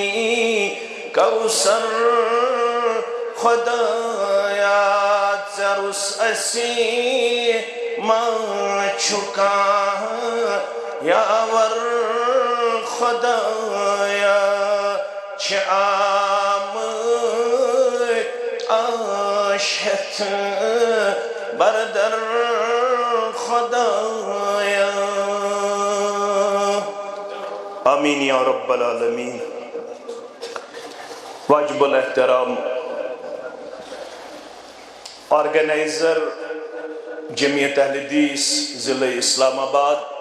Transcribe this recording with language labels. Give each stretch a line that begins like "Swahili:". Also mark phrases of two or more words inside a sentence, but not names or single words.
Kashmiri: کوثر خدایا ژےٚ رُس اَسہِ ما چھُ کانٛہہ یاور خدایا چھِ آمٕتۍ آشت بردر خدایا
Arabic: آمین یا رب العالمین
Urdu: واجب الاحترام آرگنائزر جمعیت اہل حدیث ضلع اسلام آباد